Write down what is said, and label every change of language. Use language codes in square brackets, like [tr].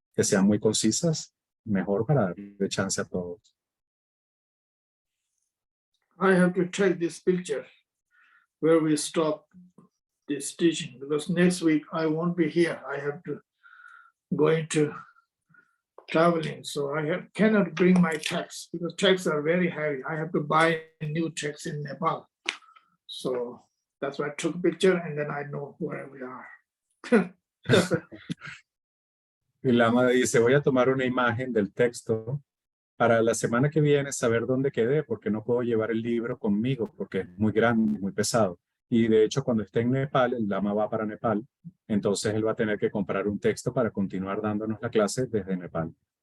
[es] Que sean muy concisas, mejor para darle chance a todos. [en] I have to take this picture where we stop this teaching because next week I won't be here. I have to go into traveling, so I cannot bring my texts because texts are very heavy. I have to buy a new text in Nepal. So that's why I took a picture and then I know where we are. [es] Y Lama dice, voy a tomar una imagen del texto para la semana que viene saber dónde quedé, porque no puedo llevar el libro conmigo, porque es muy grande, muy pesado. Y de hecho, cuando esté en Nepal, el Lama va para Nepal, entonces él va a tener que comprar un texto para continuar dándonos la clase desde Nepal.